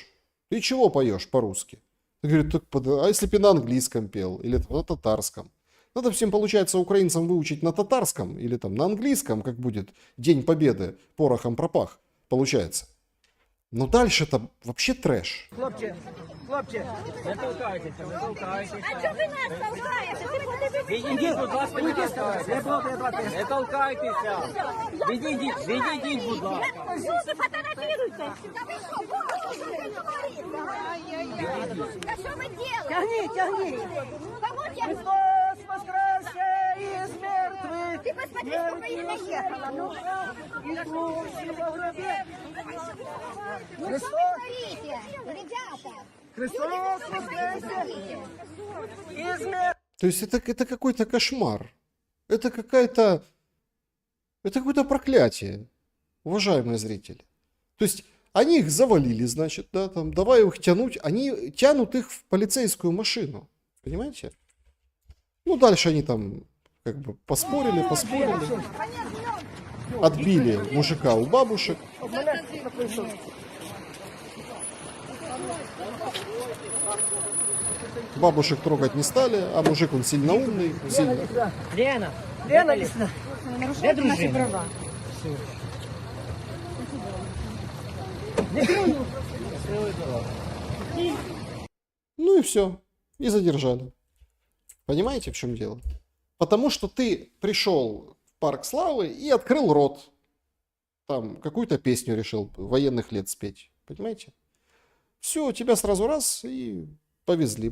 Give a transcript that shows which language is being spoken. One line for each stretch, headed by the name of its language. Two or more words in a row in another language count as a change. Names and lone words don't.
Russian: Ты чего поешь по-русски? Говорит, а если бы на английском пел или на татарском? Надо всем, получается, украинцам выучить на татарском или там на английском, как будет День Победы, порохом пропах, получается. Но дальше-то вообще трэш.
Ukrainian: Хлопці, Не толкайтеся, не толкайтеся. А чого ви нас толкаєте? Відійдіть, будь ласка, не толкайтеся. Не толкайтеся. Відійдіть, будь ласка.
Russian: Зуби фотографируйте. Да что вы делаете?
Ukrainian: тягни. Кому тягнуть? Христос воскресе із мертвих.
Russian: Ты посмотри, сколько их наехало. Ну,
Ukrainian: Ісусі во гробі.
Russian: ну что вы творите, ребята?
Ukrainian: Христос воскресе із мертвих.
Russian: То есть это какой-то кошмар. Это какое-то проклятие, уважаемые зрители. То есть они их завалили, значит, да, там, давай их тянуть. Они тянут их в полицейскую машину. Понимаете? Ну, дальше они там как бы поспорили. Отбили мужика у бабушек. Бабушек трогать не стали, а мужик он сильно умный, сильно. Лена, Лісно.
Ukrainian: де дружина?
Russian: Ну и все. И задержали. Понимаете, в чем дело? Потому что ты пришел в Парк Славы и открыл рот. Там какую-то песню решил военных лет спеть. Понимаете? Все, тебя сразу раз и повезли.